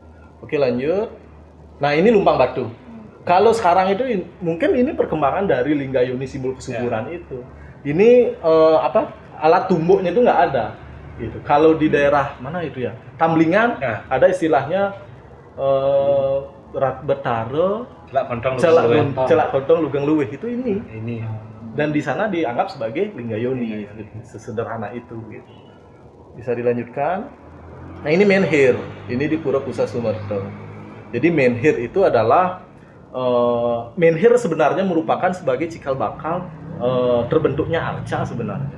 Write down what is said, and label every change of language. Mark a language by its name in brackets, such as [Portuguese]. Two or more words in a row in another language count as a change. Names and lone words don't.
[Indonesian] Oke, lanjut. Nah, ini lumpang batu. Kalau sekarang itu mungkin ini perkembangan dari lingga yoni simbol kesuburan itu. Ini alat tumbuknya itu nggak ada gitu. Kalau di daerah mana itu ya? Tamblingan ada istilahnya betara, [Balinese] celak kontong lugeng luwih [Indonesian] itu ini. Dan di sana dianggap sebagai lingga yoni, sesederhana itu gitu. Bisa dilanjutkan. Nah, ini menhir, ini di Pura Pusat Sumerta. Jadi menhir itu adalah menhir sebenarnya merupakan sebagai cikal bakal terbentuknya arca sebenarnya.